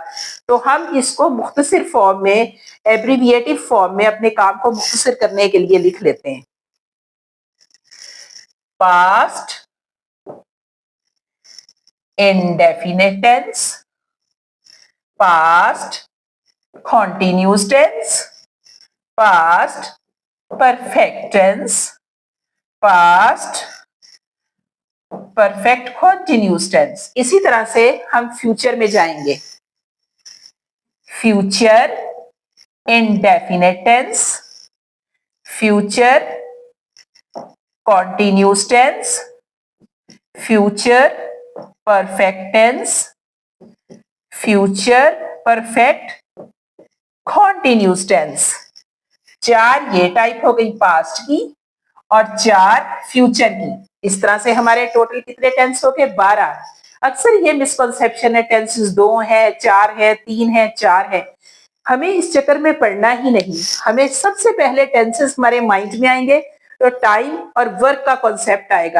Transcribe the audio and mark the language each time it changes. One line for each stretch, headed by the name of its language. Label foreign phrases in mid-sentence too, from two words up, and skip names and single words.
Hindi: तो हम इसको मुख्तसर फॉर्म में,
English: abbreviative form
Hindi: में अपने काम को मुख्तसर करने के लिए लिख लेते हैं।
English: past indefinite tense, पास्ट continuous tense, past perfect tense, past perfect continuous tense।
Hindi: इसी तरह से हम फ्यूचर में जाएंगे।
English: फ्यूचर indefinite tense, future continuous tense, future perfect tense, future perfect continuous tense।
Hindi: 4 ये टाइप हो गई पास्ट की और 4 फ्यूचर की। इस तरह से हमारे टोटल कितने टेंस हो गए? 12। अक्सर ये मिसकंसेप्शन है, टेंसेस 2 है, 4 है, 3 है, 4 है। हमें इस चक्कर में पढ़ना ही नहीं। हमें सबसे पहले टेंसेस हमारे माइंड में आएंगे तो टाइम और वर्क का कॉन्सेप्ट आएगा।